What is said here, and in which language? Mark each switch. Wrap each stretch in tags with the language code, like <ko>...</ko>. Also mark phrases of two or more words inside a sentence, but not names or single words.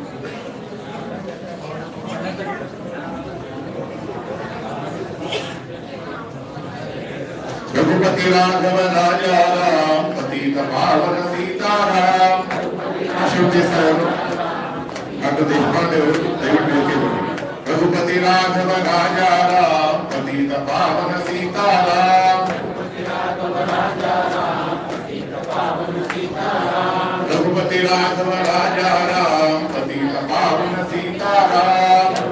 <hi>रघुपति राघव राजा राम पतित पावन सीताराम. शिवजी साहब डॉक्टर देशपांडे</hi> <kn>ಅವರು ದಯವಿಟ್ಟು</kn> <hi>रघुपति राघव राजा राम पतित पावन सीताराम. रघुपति राघव राजा राम पतित पावन सीताराम.</hi>